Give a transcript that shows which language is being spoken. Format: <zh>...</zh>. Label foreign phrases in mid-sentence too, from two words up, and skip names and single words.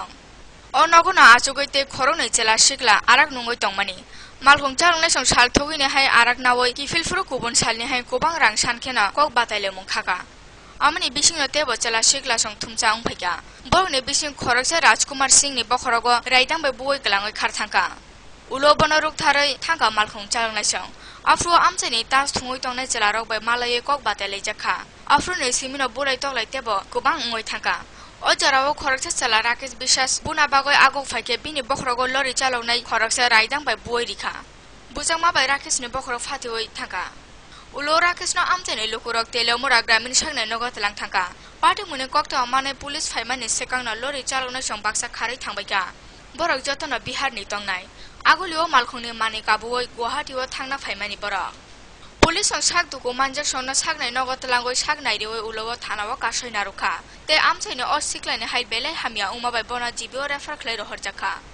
<brx>अ नगना आजुगैते खरनै जेला सिगला आराक नुङै तंमानि मालखुं चालावनायजों सालथौगैनिहाय आराक नावै किफिलफुरु गुबुन सालनिहाय गोबां रां सानखेना कक बातायले मुंखागा आमनि बिसिंनो तेबो चला सिगला सं थुमचा उंफैगा बरनि बिसिं खरकसा राजकुमार सिंहनि बखरगो रायदांबे बुय गलाङै खारथांका उलो बनरुक थारै थांगा मालखुं चालावनायजों आफ्रु आमचाइनि तास थुङै तंनाय जेला रगबाय मालायै कक बातायले जाखा आफ्रुनि सिमिनो बुराय तगलाय तेबो गोबां उङै थांका अजराव खरकसा चला राकेश विश्वास बुना बागय आगो फाइके बिनि बखरगो लरि चालावनाय खरकसा रायदांबाय बुय रिखा बुजांमाबाय राकेशनि बखरग फातिवै थांका उलो राकेशनो आमचाइनि लुकुरक तेलेमुरा ग्रामीण सांगनाय नगतलां थांका पार्टी मुनि कक्ता माने पुलिस फाइमानि सेकांना लरि चालावनाय सं बाक्सा खारै थांबायका बरक जतन बिहारनि तंनाय आगुलिओ मालखुंनि मानि काबुवै गुवाहाटीआव थांना फाइमानि बरक पुलिस साक दुगो मानजक संनो सागनाय नगतलांगै सागनाय रेवै उलवा थानावा कासैना रुखा ते आमचाइनि अ सिक्लानि हाइ बेलाय हामिया उमाबाय बना जिबिओ रेफर खलाय रहरजाखा</brx>